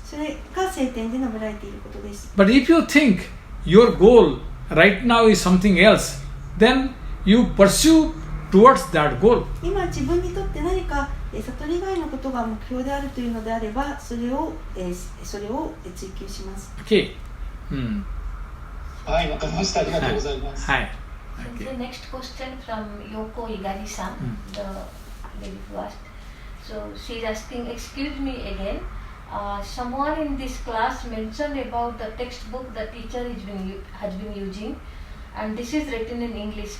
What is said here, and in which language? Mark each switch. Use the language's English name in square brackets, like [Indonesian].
[Japanese] それが聖典で述べられていることです。 [English] But if you think your goal right now is something else, then you pursue towards that goal. [Japanese] 今自分にとって何か悟り以外のことが目標であるというのであれば、それを追求します。 [English] Okay. [Japanese] はい、わかりました。ありがとうございます。はい。 [English] The next question from Yoko Igari-san, the lady who asked. So she's asking, excuse me again, someone in this class mentioned about the textbook the teacher has been using, and this is written in English.